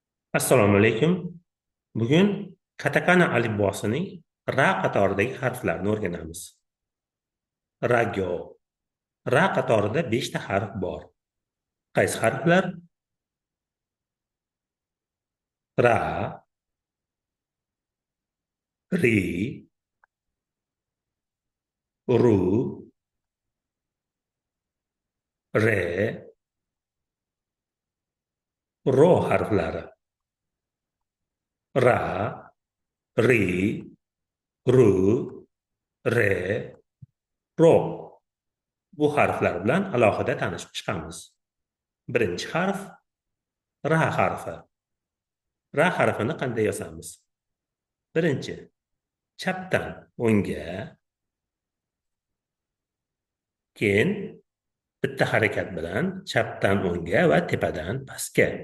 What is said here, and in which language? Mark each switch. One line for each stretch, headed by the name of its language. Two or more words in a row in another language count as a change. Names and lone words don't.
Uzbek: Assalomu alaykum. Bugun katakana alifbosining ra qatoridagi harflarni o'rganamiz. Ragyo. Ra qatorida 5 ta harf bor. Qaysi harflar?
Japanese: Ra, ri, ru, re, ro
Uzbek: harflari.
Japanese: Ra, ri, ru, re, ro.
Uzbek: Bu harflar bilan alohida tanishib chiqamiz. Birinchi harf ra harfi. Ra harfini qanday yozamiz? Birinchi, chapdan o'ngga, keyin bitta harakat bilan chapdan o'ngga va tepadan pastga.